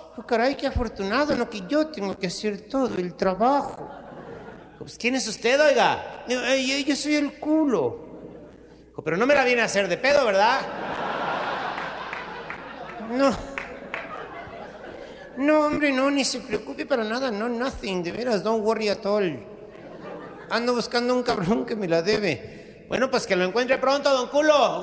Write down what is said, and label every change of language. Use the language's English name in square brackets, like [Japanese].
[Spanish] Oh, caray, qué afortunado, ¿no? Que yo tengo que hacer todo el trabajo. Pues, ¿quién es usted, oiga? Yo soy el culo. Pero no me la viene a hacer de pedo, ¿verdad? No. No, hombre, no, ni se preocupe para nada. [English] No, nothing, [Spanish] de veras, [English] don't worry at all. [Spanish] Ando buscando un cabrón que me la debe. Bueno, pues que lo encuentre pronto, don culo.